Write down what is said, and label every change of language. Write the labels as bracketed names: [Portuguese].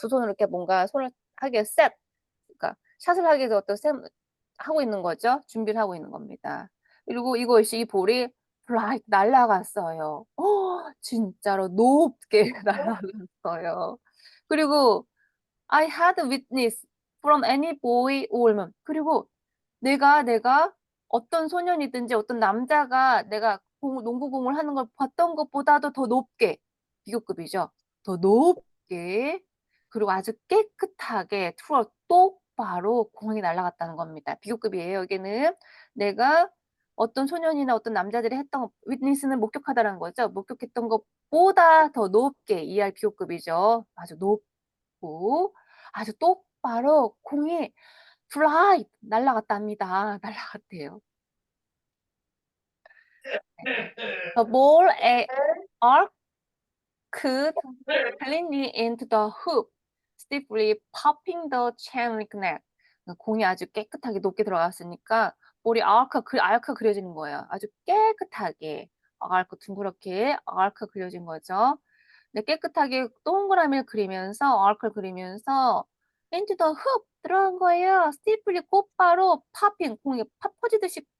[Korean] 두 손으로 이렇게 뭔가 손을 하게 셋, 그러니까 샷을 하기 위해서 하고 있는 거죠. 준비를 하고 있는 겁니다. 그리고 이 볼이 [English] fly [Korean] 날아갔어요. 진짜로 높게 날아갔어요. 그리고 [English] I had witness from any boy or man. [Korean] 그리고 내가 어떤 소년이든지 어떤 남자가 내가 농구공을 하는 걸 봤던 것보다도 더 높게, 비교급이죠. 더 높게, 그리고 아주 깨끗하게 똑바로 공이 날아갔다는 겁니다. 비교급이에요. 여기는 내가 어떤 소년이나 어떤 남자들이 했던 윗니스는 목격하다라는 거죠. 목격했던 것보다 더 높게 이해할 비교급이죠. 아주 높고 아주 똑바로 공이 [English] fly [Korean] 날아갔답니다. 날아갔대요. [English] The ball arced cleanly into the hoop, stiffly popping the chain link net. [Korean] 공이 아주 깨끗하게 높게 들어갔으니까 볼이 아크 그려지는 거예요. 아주 깨끗하게 둥그렇게 아크 그려진 거죠. 네, 깨끗하게 동그라미를 그리면서 아크를 그리면서 [English] into the hoop [Korean] 들어간 거예요. [English] stiffly [Korean] 곧바로 [English] popping, [Korean] 공이 팝 퍼지듯이